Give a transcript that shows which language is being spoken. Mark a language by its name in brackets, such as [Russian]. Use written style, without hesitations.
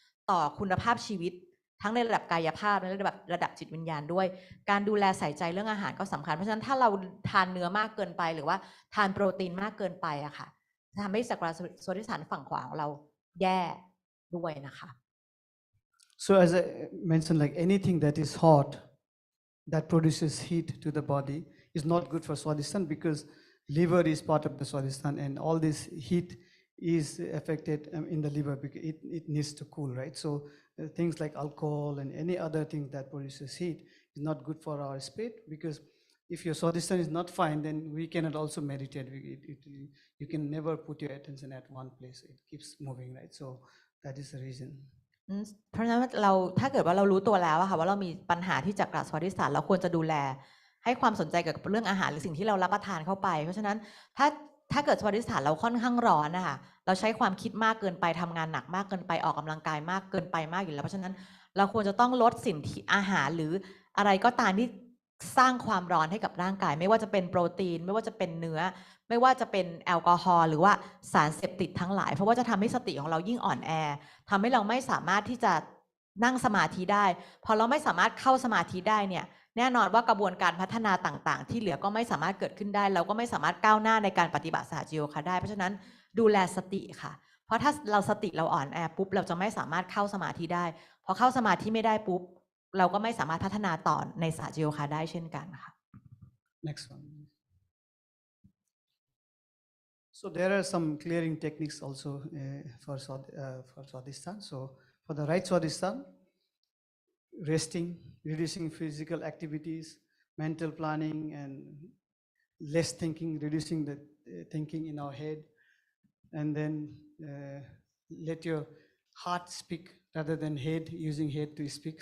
[Thai] ต่อคุณภาพชีวิตทั้งในระดับกายภาพและระดับจิตวิญญาณด้วยการดูแลใส่ใจเรื่องอาหารก็สำคัญเพราะฉะนั้นถ้าเราทานเนื้อมากเกินไปหรือว่าทานโปรตีนมากเกินไปอะค่ะทำให้จักรวาลสมาธิฐานฝั่งขวาของเราแย่ด้วยนะคะ [English] So as I mentioned, like anything that is hot, that produces heat to the body, is not good for Swadhisthana because liver is part of the Swadhisthana and all this heat is affected in the liver because it needs to cool, right? So things like alcohol and any other thing that produces heat is not good for our spirit because if your Swadhisthana is not fine, then we cannot also meditate. You can never put your attention at one place. It keeps moving, right? So that is the reason. [Thai] เพราะฉะนั้นถ้าเกิดว่าเรารู้ตัวแล้วค่ะว่าเรามีปัญหาที่จักรสมาธิฐานเราควรจะดูแลให้ความสนใจกับเรื่องอาหารหรือสิ่งที่เรารับประทานเข้าไปเพราะฉะนั้นถ้าเกิดสมาธิฐานเราค่อนข้างร้อนนะคะเราใช้ความคิดมากเกินไปทำงานหนักมากเกินไปออกกำลังกายมากเกินไปมากอยู่แล้วเพราะฉะนั้นเราควรจะต้องลดสิ่งที่อาหารหรืออะไรก็ตามที่ สร้างความร้อนให้กับร่างกายไม่ว่าจะเป็นโปรตีนไม่ว่าจะเป็นเนื้อไม่ว่าจะเป็นแอลกอฮอล์หรือว่าสารเสพติดทั้งหลายเพราะว่าจะทำให้สติของเรายิ่งอ่อนแอทำให้เราไม่สามารถที่จะ นั่งสมาธิได้พอเราไม่สามารถเข้าสมาธิได้เนี่ยแน่นอนว่ากระบวนการพัฒนาต่างๆที่เหลือก็ไม่สามารถเกิดขึ้นได้เราก็ไม่สามารถก้าวหน้าในการปฏิบัติสหจโยคะได้เพราะฉะนั้นดูแลสติค่ะเพราะถ้าเราสติเราอ่อนแอปุ๊บเราจะไม่สามารถเข้าสมาธิได้พอเข้าสมาธิไม่ได้ปุ๊บเราก็ไม่สามารถพัฒนาต่อในสหจโยคะได้เช่นกันค่ะ [English] Next one. So there are some clearing techniques also for Swadhisthana. So for the right Swadhisthana, resting, reducing physical activities, mental planning, and less thinking, reducing the thinking in our head, and then let your heart speak rather than head, using head to speak.